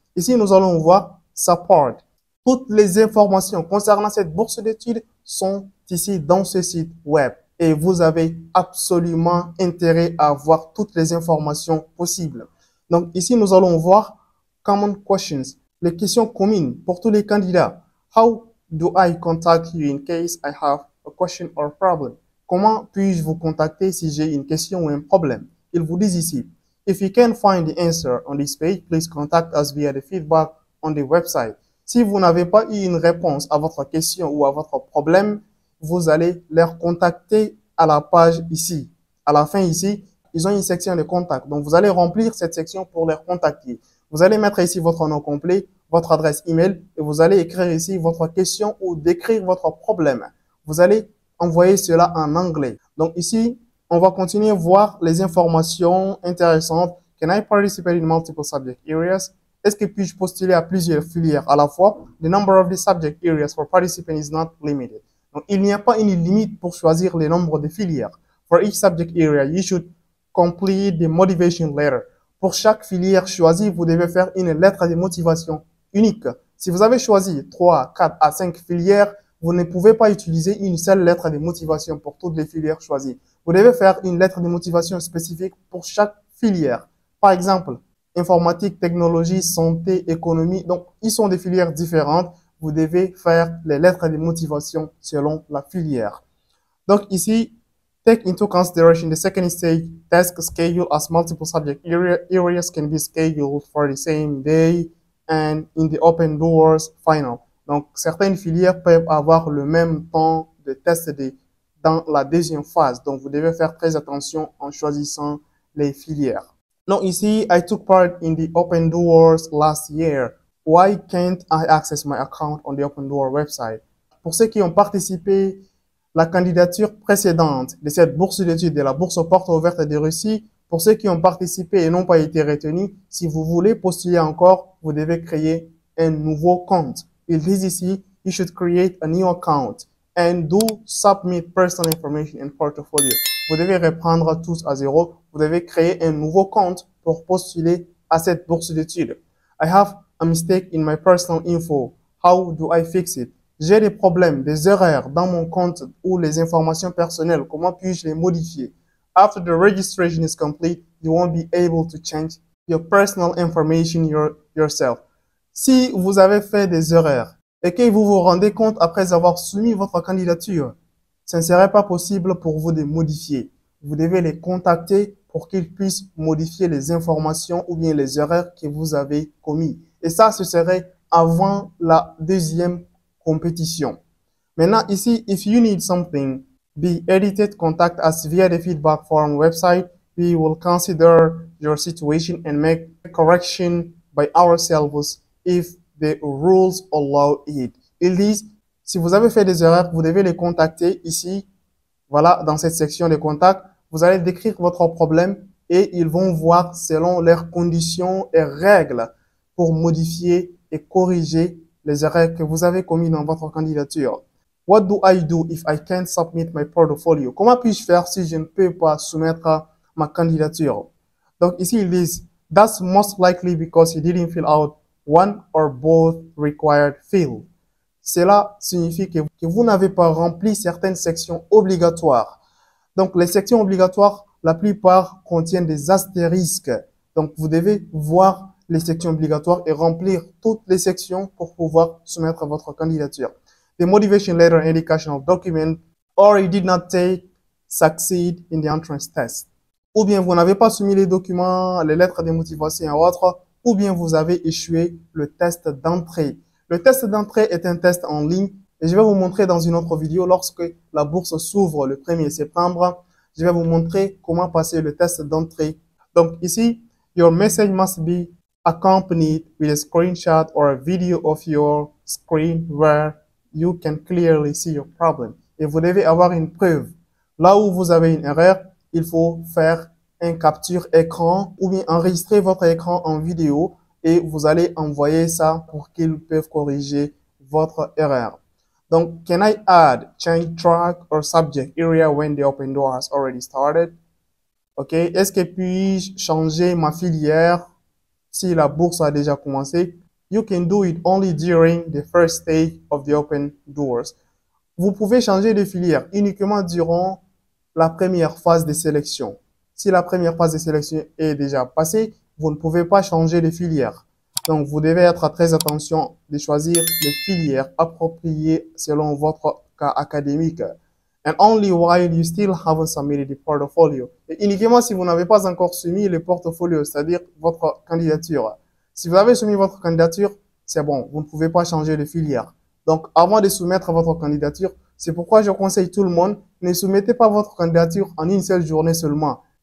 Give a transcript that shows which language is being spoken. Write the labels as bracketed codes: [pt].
[fr] Ici, nous allons voir support. Toutes les informations concernant cette bourse d'études sont ici dans ce site web. Et vous avez absolument intérêt à voir toutes les informations possibles. Donc, ici, nous allons voir [en] common questions, [fr] les questions communes pour tous les candidats. [en] How do I contact you in case I have a question or problem? [fr] Comment puis-je vous contacter si j'ai une question ou un problème? Ils vous disent ici, [en] if you can't find the answer on this page, please contact us via the feedback on the website. [fr] Si vous n'avez pas eu une réponse à votre question ou à votre problème, vous allez leur contacter à la page ici. À la fin ici, ils ont une section de contact. Donc, vous allez remplir cette section pour les contacter. Vous allez mettre ici votre nom complet, votre adresse email et vous allez écrire ici votre question ou décrire votre problème. Vous allez envoyer cela en anglais. Donc, ici, on va continuer à voir les informations intéressantes. [en] Can I participate in multiple subject areas? [fr] Est-ce que puis-je postuler à plusieurs filières à la fois? [en] The number of the subject areas for participants is not limited. [fr] Donc, il n'y a pas une limite pour choisir le nombre de filières. [en] For each subject area, you should complete the motivation letter. [fr] Pour chaque filière choisie, vous devez faire une lettre de motivation unique. Si vous avez choisi 3, 4 à 5 filières, vous ne pouvez pas utiliser une seule lettre de motivation pour toutes les filières choisies. Vous devez faire une lettre de motivation spécifique pour chaque filière. Par exemple, informatique, technologie, santé, économie. Donc, ils sont des filières différentes. Vous devez faire les lettres de motivation selon la filière. Donc, ici, [en] take into consideration the second stage task schedule as multiple subject areas can be scheduled for the same day and in the open doors final. [fr] Donc, certaines filières peuvent avoir le même temps de test dans la deuxième phase. Donc, vous devez faire très attention en choisissant les filières. Donc, ici, [en] I took part in the open doors last year. Why can't I access my account on the open door website? [fr] Pour ceux qui ont participé la candidature précédente de cette bourse d'études, de la bourse aux portes ouvertes de Russie, pour ceux qui ont participé et n'ont pas été retenus, si vous voulez postuler encore, vous devez créer un nouveau compte. Ils disent ici, [en] you should create a new account and do submit personal information and portfolio. [fr] Vous devez reprendre tous à zéro. Vous devez créer un nouveau compte pour postuler à cette bourse d'études. [en] I have a mistake in my personal info. How do I fix it? [fr] J'ai des problèmes, des erreurs dans mon compte ou les informations personnelles. Comment puis-je les modifier? After the registration is complete, you won't be able to change your personal information yourself. Si vous avez fait des erreurs et que vous vous rendez compte après avoir soumis votre candidature, ce ne serait pas possible pour vous de modifier. Vous devez les contacter pour qu'ils puissent modifier les informations ou bien les erreurs que vous avez commises. Et ça, ce serait avant la deuxième compétition. Maintenant, ici, [en] if you need something be edited, contact us via the feedback form website. We will consider your situation and make a correction by ourselves if the rules allow it. [fr] Ils disent, si vous avez fait des erreurs, vous devez les contacter ici. Voilà, dans cette section de contacts, vous allez décrire votre problème et ils vont voir selon leurs conditions et règles pour modifier et corriger les erreurs que vous avez commises dans votre candidature. [en] What do I do if I can't submit my portfolio? [fr] Comment puis-je faire si je ne peux pas soumettre ma candidature? Donc ici, ils disent, [en] that's most likely because you didn't fill out one or both required fields. [fr] Cela signifie que vous n'avez pas rempli certaines sections obligatoires. Donc, les sections obligatoires, la plupart contiennent des astérisques. Donc, vous devez voir les sections obligatoires et remplir toutes les sections pour pouvoir soumettre votre candidature. [en] The motivation letter and educational document, or you did not succeed in the entrance test. [fr] Ou bien vous n'avez pas soumis les documents, les lettres de motivation et autres, ou bien vous avez échoué le test d'entrée. Le test d'entrée est un test en ligne et je vais vous montrer dans une autre vidéo lorsque la bourse s'ouvre le 1er septembre. Je vais vous montrer comment passer le test d'entrée. Donc ici, [en] your message must be accompanied with a screenshot or a video of your screen where you can clearly see your problem. [fr] Et vous devez avoir une preuve. Là où vous avez une erreur, il faut faire un capture écran ou bien enregistrer votre écran en vidéo et vous allez envoyer ça pour qu'ils peuvent corriger votre erreur. Donc, [en] can I add change track or subject area when the open door has already started? OK. [fr] Est-ce que puis-je changer ma filière si la bourse a déjà commencé? [en] You can do it only during the first stage of the open doors. [fr] Vous pouvez changer de filière uniquement durant la première phase de sélection. Si la première phase de sélection est déjà passée, vous ne pouvez pas changer de filière. Donc, vous devez être très attention de choisir les filières appropriées selon votre cas académique. [en] And only while you still haven't submitted the portfolio. [fr] Et uniquement si vous n'avez pas encore soumis le portfolio, c'est-à-dire votre candidature. Si vous avez soumis votre candidature, c'est bon, vous ne pouvez pas changer de filière. Donc, avant de soumettre votre candidature, c'est pourquoi je conseille tout le monde, ne soumettez pas votre candidature en une seule journée seulement.